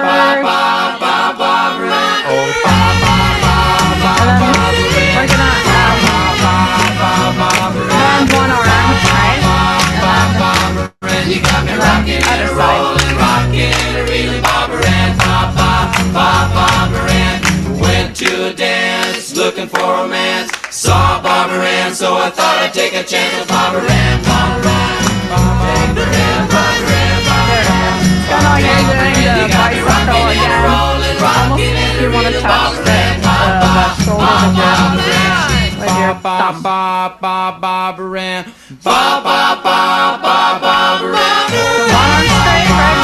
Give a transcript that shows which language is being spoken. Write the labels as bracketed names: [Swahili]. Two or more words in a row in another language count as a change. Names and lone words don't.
[English] And then we're gonna bend one arm, right? And you got me rocking and rolling, rocking and reeling, Barbara Ann went to a dance looking for romance. Saw Barbara Ann, so I thought I'd take a chance with Barbara Ann. Barbara Ann, Barbara Ann, Barbara Ann, Barbara Ann. Kind of like you're doing the bicycle again. Almost you want to touch the shoulder with your thumb. Barbara Ann. Barbara Ann. So one arm straight, right?